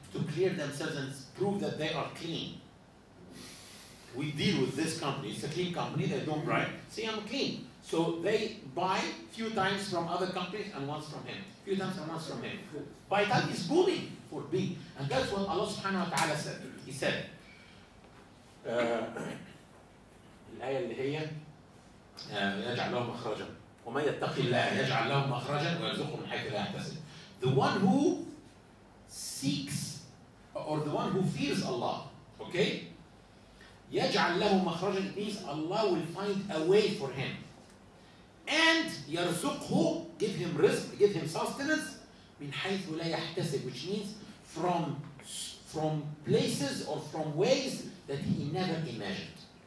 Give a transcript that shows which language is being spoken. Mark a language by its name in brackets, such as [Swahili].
[English] to clear themselves and prove that they are clean. We deal with this company. It's a clean company. They don't brag. Say, I'm clean. So they buy few times from other companies and once from him. Few times and once from him. By that is bullying for being. And that's what Allah subhanahu wa ta'ala said. He said, [Arabic] الآية اللي هي يجعل له مخرجا وما يتقي الله يجعل له مخرجا ويرزقه من حيث لا يحتسب. [English] The one who seeks or the one who fears Allah, okay? [Arabic] يجعل له مخرجا [English] means Allah will find a way for him. And يرزقه, give him rizq, give him sustenance [Arabic] من حيث لا يحتسب, [English] which means from places or from ways that he never imagined.